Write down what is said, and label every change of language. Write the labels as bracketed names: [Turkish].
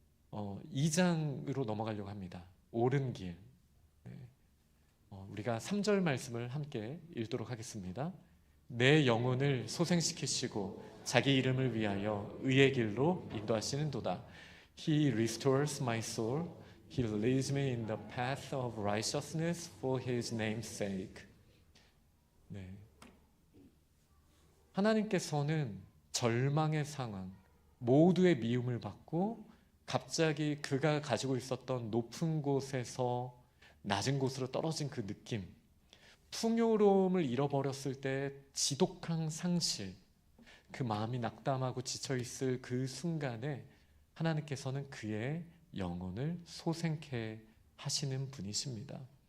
[Korean] 2장으로 넘어가려고 합니다. 옳은 길. 우리가 3절 말씀을 함께 읽도록 하겠습니다. 내 영혼을 소생시키시고 자기 이름을 위하여 의의 길로 인도하시는도다. [English] He restores my soul. He leads me in the path of righteousness for His name's sake. [Korean] 네. 하나님께서는 절망의 상황, 모두의 미움을 받고 갑자기 그가 가지고 있었던 높은 곳에서 낮은 곳으로 떨어진 그 느낌, 풍요로움을 잃어버렸을 때 지독한 상실, 그 마음이 낙담하고 지쳐있을 그 순간에 하나님께서는 그의 영혼을 소생케 하시는 분이십니다.